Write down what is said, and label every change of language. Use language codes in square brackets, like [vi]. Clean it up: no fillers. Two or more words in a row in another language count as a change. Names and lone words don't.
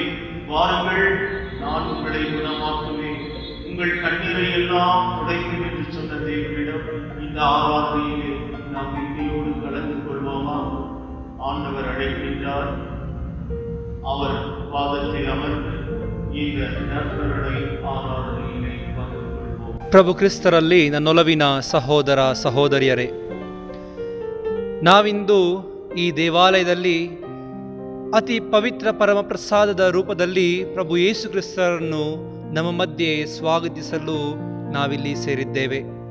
[ta] வாருங்கள், நான் உங்களை குணமாக்குவேன், உங்கள் கண்ணீரை எல்லாம் துடைக்கும் என்று சொன்ன தேவனிடம் இந்த ஆராதனையிலே நாம் இன்றையோடு கலந்து கொள்வோமா? ஆண்டவர் அழைக்கின்றார். அவர் பாதத்தில் அமர்ந்து இந்த நற்கருணை ஆராதனையிலே பங்கு கொள்வோம். [kn] ಪ್ರಭು ಕ್ರಿಸ್ತರಲ್ಲಿ ನನ್ನೊಲವಿನ ಸಹೋದರ ಸಹೋದರಿಯರೇ, ನಾವಿಂದು ಈ ದೇವಾಲಯದಲ್ಲಿ ಅತಿ ಪವಿತ್ರ ಪರಮಪ್ರಸಾದದ ರೂಪದಲ್ಲಿ ಪ್ರಭು ಯೇಸು ಕ್ರಿಸ್ತರನ್ನು ನಮ್ಮ ಮಧ್ಯೆ ಸ್ವಾಗತಿಸಲು ನಾವಿಲ್ಲಿ ಸೇರಿದ್ದೇವೆ.